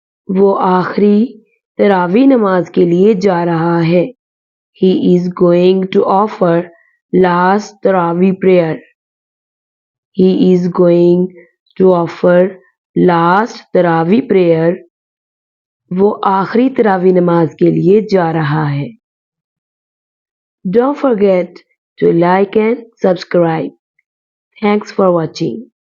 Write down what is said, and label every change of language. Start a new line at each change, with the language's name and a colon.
Hindi: वो आखिरी तरावी नमाज के लिए जा रहा है।
English: He is going to offer last Taraweeh prayer. He is going to offer last Taraweeh prayer.
Hindi: वो आखिरी तरावी नमाज के लिए जा रहा है।
English: Don't forget to like and subscribe. Thanks for watching.